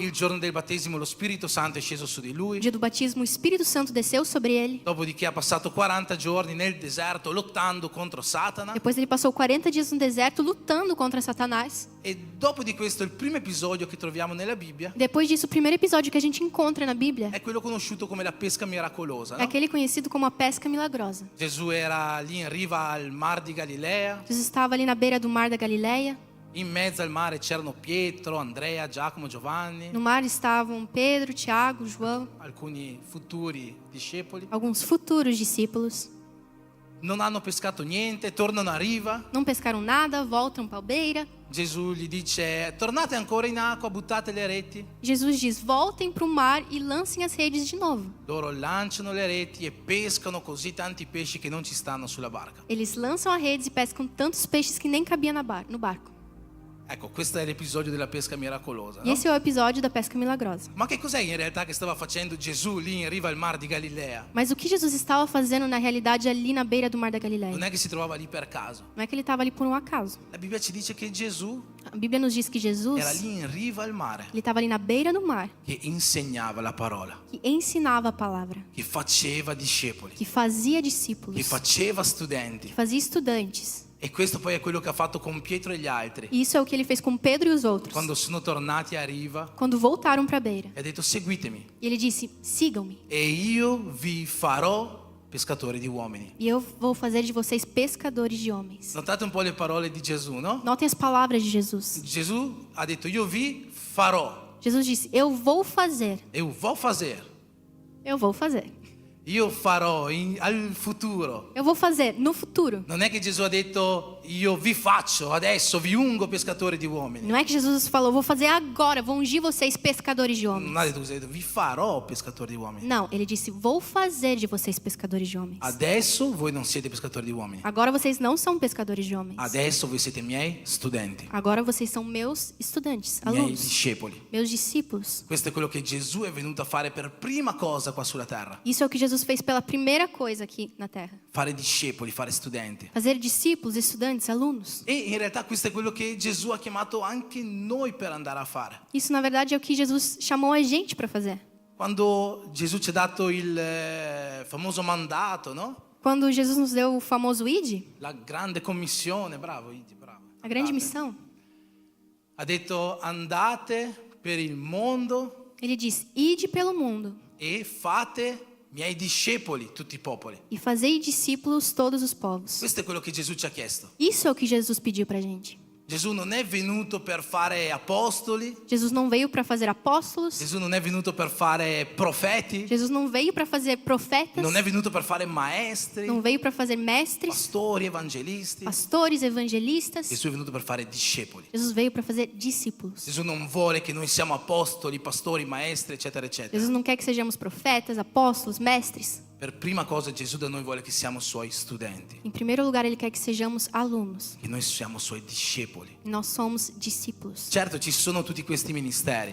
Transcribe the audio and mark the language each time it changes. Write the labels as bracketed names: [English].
[Italian] il giorno del battesimo lo Spirito Santo è sceso su di No lui, [Portuguese] dia do batismo, o Espírito Santo desceu sobre ele. [Italian] dopodiché ha passato 40 giorni nel deserto lottando contro Satana [Portuguese] Depois ele passou 40 dias no deserto lutando contra Satanás. [Italian] e dopo di questo il primo episodio che troviamo nella Bibbia [Portuguese] Depois disso, o primeiro episódio que a gente encontra na Bíblia [Italian] è quello conosciuto come la pesca miracolosa, [Portuguese] é [Italian] no? [Portuguese] aquele conhecido como a pesca milagrosa. [Italian] Gesù era lì in riva al mar di Galilea [Portuguese] Jesus estava ali na beira do mar da Galileia. [Italian] In mezzo al mare c'erano Pietro, Andrea, Giacomo, Giovanni, [Portuguese] No mar estavam Pedro, Tiago, João, [Italian] alcuni futuri discepoli. [Portuguese] alguns futuros discípulos. [Italian] Non hanno pescato niente, tornano a riva. [Portuguese] Não pescaram nada, voltam para a beira. [Italian] Gesù gli dice: tornate ancora in acqua, buttate le reti. [Portuguese] Jesus diz: voltem para o mar e lancem as redes de novo. [Italian] Loro lanciano le reti e pescano così tanti pesci che non ci stanno sulla barca. [Portuguese] Eles lançam as redes e pescam tantos peixes que nem cabia no barco. [Italian] Ecco, questo è l'episodio della pesca miracolosa, [Portuguese] E [Italian] no? [Portuguese] esse é o episódio da pesca milagrosa. [Italian] Ma che cos'è in realtà che stava facendo Gesù lì in riva al mar di Galilea? [Portuguese] Mas o que Jesus estava fazendo na realidade ali na beira do mar da Galileia? [Italian] Non è che si trovava lì per caso. [Portuguese] Não é que ele estava ali por um acaso. [Italian] La Bibbia ci dice che Gesù [Portuguese] A Bíblia nos diz que Jesus, [Italian] era lì in riva al mare, [Portuguese] ele estava ali na beira do mar, [Italian] che insegnava la parola, [Portuguese] que ensinava a palavra, [Italian] che faceva discepoli, [Portuguese] que fazia [Italian] che [Portuguese] discípulos, [Italian] faceva studenti. [Portuguese] que fazia estudantes. [Italian] E questo poi è quello che ha fatto con Pietro e gli altri. [Portuguese] E isso é o que ele fez com Pedro e os outros. [Italian] Quando sono tornati a riva [Portuguese] Quando voltaram para a beira. [Italian] e ha detto: seguitemi [Portuguese] E ele disse: sigam-me, [Italian] e io vi farò pescatori di uomini. [Portuguese] e eu vou fazer de vocês pescadores de homens. [Italian] Notate un po' le parole di Gesù, no? [Portuguese] Notem as palavras de Jesus. [Italian] Gesù ha detto: io vi farò. [Portuguese] Jesus disse: eu vou fazer. Eu vou fazer. Eu vou fazer. [Italian] Io farò al futuro. [Portuguese] Eu vou fazer no futuro. [Italian] Non è che Gesù ha detto: io vi faccio adesso, vi ungo pescatori di uomini. [Portuguese] Não é que Jesus falou: vou fazer agora, vou ungir vocês pescadores de homens. [Italian] Non ha detto così, ha detto: vi farò pescatori di uomini. [Portuguese] Não, ele disse: vou fazer de vocês pescadores de homens. [Italian] Adesso voi non siete pescatori di uomini. [Portuguese] Agora vocês não são pescadores de homens. [Italian] Adesso voi siete miei studenti, [Portuguese] Agora vocês são meus estudantes, [Italian] miei [Portuguese] alunos, [Italian] discepoli. [Portuguese] meus discípulos. [Italian] Questo è quello che Gesù è venuto a fare per prima cosa qua sulla terra. [Portuguese] Isso é o que Jesus fez pela primeira coisa aqui na Terra. [Italian] Fare discepoli, fare studenti. [Portuguese] Fazer discípulos, estudantes, alunos. [Italian] E in realtà questo è quello che Gesù ha chiamato anche noi per andare a fare. [Portuguese] Isso, na verdade, é o que Jesus chamou a gente para fazer. [Italian] Quando Gesù ci ha dato il famoso mandato, no? [Portuguese] Quando Jesus nos deu o famoso ID, [Italian] La grande commissione, bravo Idi, bravo. [Portuguese] a grande [Italian] Andate. [Portuguese] missão, [Italian] Ha detto: andate per il mondo [Portuguese] ele diz: ide pelo mundo [Italian] e fate miei discepoli, tutti i popoli. [Portuguese] e fazei discípulos todos os povos. [Italian] Questo è quello che Gesù ci ha chiesto. [Portuguese] Isso é o que Jesus pediu pra gente. [Italian] Gesù non è venuto per fare apostoli, [Portuguese] Jesus não veio para fazer apóstolos, [Italian] Gesù non è venuto per fare profeti, [Portuguese] Jesus não veio para fazer profetas, [Italian] non è venuto per fare maestri, [Portuguese] não veio para fazer mestres, [Italian] pastori, evangelisti. [Portuguese] pastores, evangelistas. [Italian] Gesù è venuto per fare discepoli. [Portuguese] Jesus veio para fazer discípulos. [Italian] Gesù non vuole che noi siamo apostoli, pastori, maestri, eccetera, eccetera. [Portuguese] Jesus não quer que sejamos profetas, apóstolos, mestres. [Italian] Per prima cosa Gesù da noi vuole che siamo suoi studenti, [Portuguese] Em primeiro lugar, ele quer que sejamos alunos. [Italian] che noi siamo suoi discepoli. [Portuguese] E nós somos discípulos. [Italian] Certo, ci sono tutti questi ministeri.